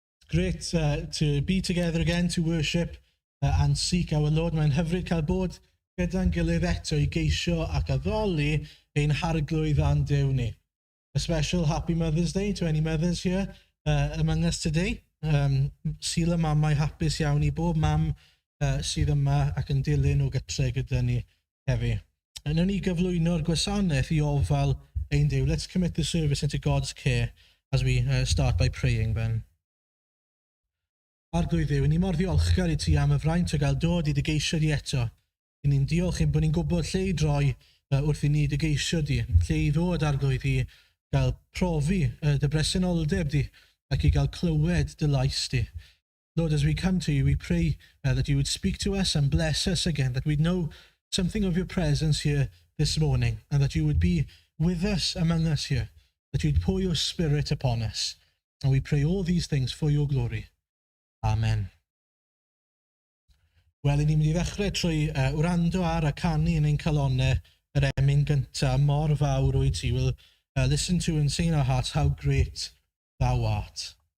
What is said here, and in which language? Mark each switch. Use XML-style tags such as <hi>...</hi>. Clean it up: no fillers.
<en>Great to be together again to worship and seek our Lord.</en> <cy>Mae'n hyfryd cael bod gyda'n gilydd eto i geisio ac addoli ein harglwydd a'n Duw ni.</cy> <en>A special happy Mother's Day to any mothers here among us today.</en> <cy>Syl y mamau hapus iawn i bob mam sydd yma ac yn dilyn o gytre gyda ni heddi. Yn ni gyflwyno'r gwasanaeth i ofal ein Duw.</cy> <en>Let's commit the service into God's care as we start by praying then.</en> <cy>Arglwydd Dduw, ni mor ddiolchgar i ti am y fraint o gael dod i dy geisio di eto. I ni'n diolch yn bod ni'n gwybod lle i droi wrth i ni dy geisio di, lle i ddod arglwydd i gael profi dy bresenoldeb di ac i gael clywed dy lais di.</cy> <en>Lord, as we come to you, we pray that you would speak to us and bless us again, that we'd know something of your presence here this morning, and that you would be with us, among us here, that you'd pour your spirit upon us. And we pray all these things for your glory. Amen.</en> <cy>Wel, ni'n mynd i ddechrau trwy wrando ar a canu yn ein calonnau yr emyn gyntaf mor fawr o'i ti.</cy> <en>We'll listen to and sing in our hearts how great thou art.</en>